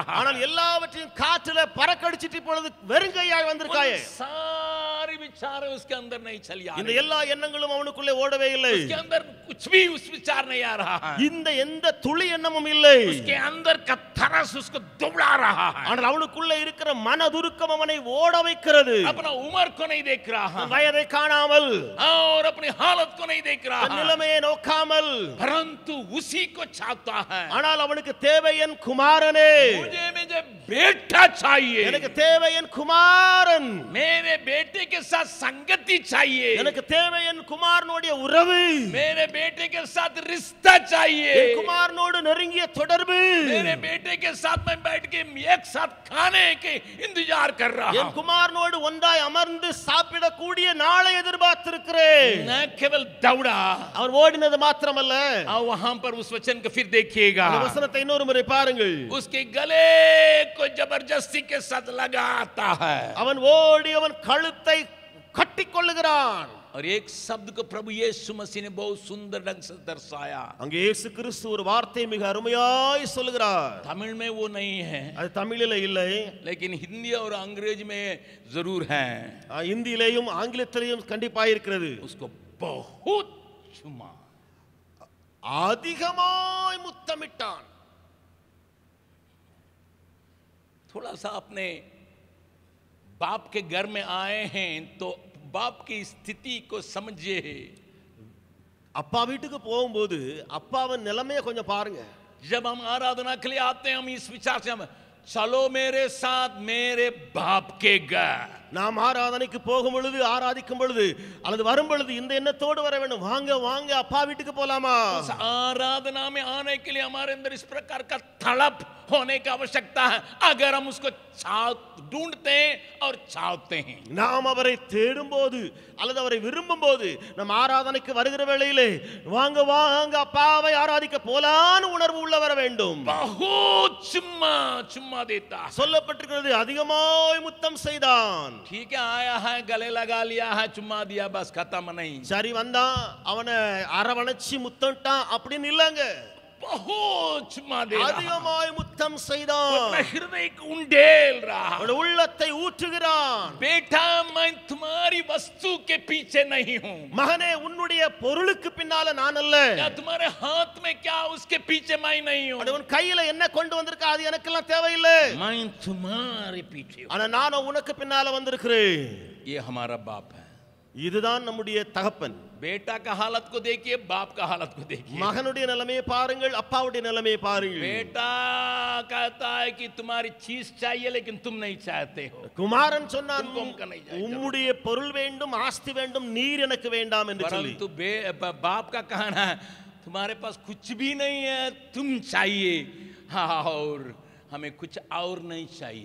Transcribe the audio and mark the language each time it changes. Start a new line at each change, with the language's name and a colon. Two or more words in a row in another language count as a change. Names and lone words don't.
Tamil: ஆனால் எல்லாவற்றையும் காற்றில பறக்கடிச்சிட்டு இப்பொழுது வெறுங்கையாய் வந்திருக்காயே.
Hindi: सारी विचारें उसके अंदर नहीं चली आ
Tamil: இந்த
Hindi: रही.
Tamil: எல்லா எண்ணங்களும் அவனுக்குள்ளே ஓடவே இல்லை.
Hindi: उसके अंदर कुछ भी उस विचार नहीं आ रहा है.
Tamil: இந்த எந்த துளி எண்ணமும் இல்லை.
Hindi: उसके अंदर का तरस उसको दुबला रहा है.
Tamil: ஆனால் அவனுக்குள்ளே இருக்கிற மனதுருக்கம் அவனை ஓட வைக்கிறது.
Hindi: अपना उम्र को नहीं देख रहा.
Tamil: வயதை காணாமல்
Hindi: और अपनी हालत को नहीं देख रहा.
Tamil: நிலைமையை நோக்காமல்
Hindi: परंतु उसी को चाहता है.
Tamil: ஆனால் அவனுக்கு தேவை என் குமாரனே.
Hindi: मुझे मुझे बेटा चाहिए,
Tamil: எனக்கு தேவை என் குமாரன்,
Hindi: मेरे बेटे के साथ संगति चाहिए,
Tamil: எனக்கு தேவை என் குமாரனுடைய உறவு,
Hindi: मेरे बेटे के साथ रिश्ता चाहिए,
Tamil: என் குமாரனோடு நெருங்கிய தொடர்பு,
Hindi: मेरे बेटे के साथ मैं बैठ के एक साथ खाने के इंतजार कर रहा
Tamil: என்
Hindi: हूं,
Tamil: குமாரனோடு ஒன்றாய் அமர்ந்து சாப்பிடக்கூடிய நாளை எதிர்பார்த்திருக்கிறேன்.
Hindi: न केवल दौड़ा।
Tamil: அவர் ஓடினது மாத்திரமல்ல,
Hindi: और वहां पर उस वचन को फिर देखिएगा,
Tamil: அந்த வசனத்தை இன்னொரு முறை பாருங்கள்.
Hindi: उसके गले को जबरदस्ती के साथ लगाता है,
Tamil: அவன் ஓடி அவன் கழுத்தை கட்டிக்கொள்ளுகிறான்.
Hindi: और एक शब्द को प्रभु यीशु मसीह ने बहुत सुंदर ढंग से दर्शाया।
Tamil: அங்கே இயேசு கிறிஸ்து ஒரு வார்த்தை மிக அருமையாய் சொல்லுகிறார்.
Hindi: तमिल में वो नहीं है,
Tamil: அது தமிழில இல்லை,
Hindi: लेकिन हिंदी और अंग्रेजी में जरूर है।
Tamil: இந்தியிலேயும் ஆங்கிலத்திலேயும் கண்டிப்பாக இருக்கிறது.
Hindi: उसको बहुत चुमा,
Tamil: அதிகமாய் முத்தமிட்டான்.
Hindi: थोड़ा सा अपने बाप के घर में आए हैं तो बाप की स्थिति को समझिए।
Tamil: அப்பா வீட்டுக்கு போகும்போது அப்பாவின் நிலைமையை கொஞ்சம் பாருங்க.
Hindi: जब हम आराधना के लिए आते हैं, हम इस विचार से हम चलो मेरे साथ मेरे बाप के घर,
Tamil: நாம் ஆராதனைக்கு போகும் பொழுது, ஆராதிக்கும் பொழுது அல்லது வரும் பொழுது இந்த எண்ணத்தோடு வர வேண்டும். வாங்க வாங்க அப்பா வீட்டுக்கு போலாமா?
Hindi: उस आराधना में आने के लिए हमारे अंदर इस प्रकार का तड़प होने की आवश्यकता है, अगर हम उसको ढूंढते हैं और चाहते हैं।
Tamil: நாம் அவரை தேடும் போது அல்லது அவரை விரும்பும் போது நம் ஆராதனைக்கு வருகிற வேளையிலே வாங்க வாங்க அப்பாவை ஆராதிக்க போலான்னு உணர்வு உள்ள வர வேண்டும்.
Hindi: बहुत चुम्मा चुम्मा देता,
Tamil: சொல்லப்பட்டிருக்கிறது அதிகமாய் முத்தம் செய்தான்.
Hindi: ठीक है, आया है गले लगा लिया है, चुम्मा दिया, बस खत्म नहीं।
Tamil: சரி வந்தான், அவனை அரவணைச்சு முத்தம்ட்டான் அப்படின்னு இல்லங்க.
Hindi: बहुत चुम्मा दे रहा,
Tamil: அதிகமாய் முத்தம் செய்தான்.
Hindi: अपना हृदय को उंडेल रहा,
Tamil: அவனுடைய உள்ளத்தை ஊற்றுகிறான்.
Hindi: बेटा मैं तुम्हारी वस्तु के पीछे नहीं हूँ,
Tamil: மகனே உன்னுடைய பொருளுக்கு பின்னால நான் அல்ல.
Hindi: क्या तुम्हारे हाथ में क्या उसके पीछे मैं नहीं हूँ,
Tamil: உன் கையில என்ன கொண்டு வந்திருக்க அது எனக்கெல்லாம் தேவையில்லை.
Hindi: मैं तुम्हारे पीछे हूँ।
Tamil: ஆனா நான் உனக்கு பின்னால வந்திருக்கிறேன்.
Hindi: ये हमारा बाप है।
Tamil: இதுதான் நம்முடைய தகப்பன்.
Hindi: बेटा का हालत को देखिए, बाप का हालत को देखिए।
Tamil: மகனுடைய நிலைமையை பாருங்கள், அப்பாவுடைய நிலைமையை பாருங்கள்.
Hindi: बेटा कहता है कि तुम्हारी चीज चाहिए लेकिन तुम नहीं चाहते हो,
Tamil: குமாரன் சொன்னான்,
Hindi: तुमको हमका नहीं चाहिए।
Tamil: உம்முடைய பொருள் வேண்டும், ஆஸ்தி வேண்டும், நீர் எனக்கு வேண்டாம் என்று சொல்லி.
Hindi: परंतु बाप का कहना है तुम्हारे पास कुछ भी नहीं है, तुम चाहिए, हाँ, और हमें कुछ और नहीं चाहिए।